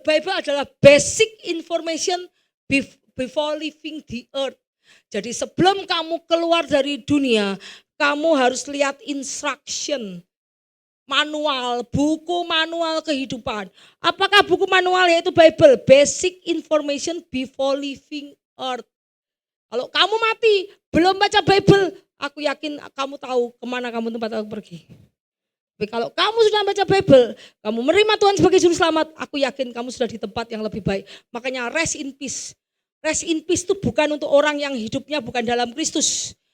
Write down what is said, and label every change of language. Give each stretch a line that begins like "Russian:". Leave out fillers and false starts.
English: Bible adalah basic information before leaving the earth.
Indonesian: Jadi sebelum kamu keluar dari dunia, kamu harus lihat instruction, manual, buku manual kehidupan. Apakah buku manual yaitu Bible?
English: Basic information before leaving earth.
Indonesian: Kalau kamu mati, belum baca Bible, aku yakin kamu tahu kemana kamu tempat aku pergi. Tapi kalau kamu sudah baca Bible, kamu menerima Tuhan sebagai juru selamat, aku yakin kamu sudah di tempat yang lebih baik. Makanya
English: rest in peace. Rest in peace
Indonesian: itu bukan untuk orang yang hidupnya bukan dalam Kristus.